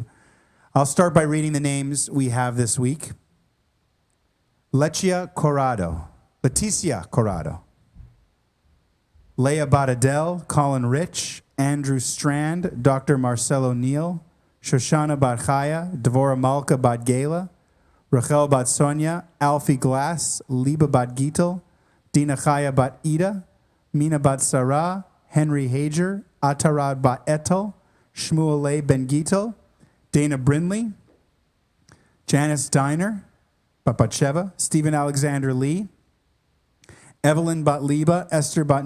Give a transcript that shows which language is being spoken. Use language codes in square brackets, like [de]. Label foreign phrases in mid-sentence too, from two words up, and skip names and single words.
[en] I'll start by reading the names we have this week. Leticia Corrado, Leah Badadel, Colin Rich, Andrew Strand, Dr. Marcelo Neal, Shoshana Badchaya, Devora Malka Badgela, Rachel Bat Sonia, Alfie Glass, Liba Bat Gitel, Dina Chaya Bat Ida, Mina Bat Sarah, Henry Hager, Atarad Bat Etel, Shmueleh Ben Gitel, Dana Brindley, Janice Diner, Batsheva, Stephen Alexander Lee, Evelyn Bat Liba, Esther Bat